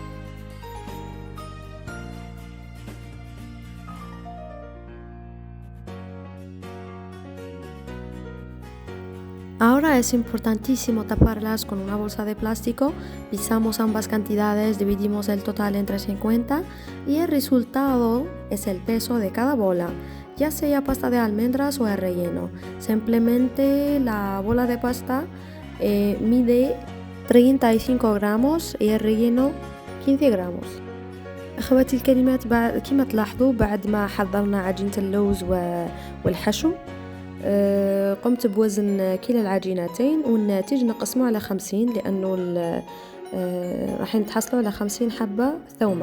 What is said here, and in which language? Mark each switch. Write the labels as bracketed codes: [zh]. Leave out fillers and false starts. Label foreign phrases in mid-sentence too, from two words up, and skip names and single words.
[es] Ahora es importantísimo taparlas con una bolsa de plástico, pisamos ambas cantidades, dividimos el total entre 50 y el resultado es el peso de cada bola, ya sea pasta de almendras o el relleno. Simplemente la bola de pasta mide 35 gramos y el relleno 15 gramos. [ar] أخواتي الكريمات، كما تلاحظوا بعد ما حضرنا عجينة اللوز والحشو قمت بوزن كلا العجينتين والناتج نقسمه على 50 لأنه راح نتحصلوا على 50 حبة ثومة.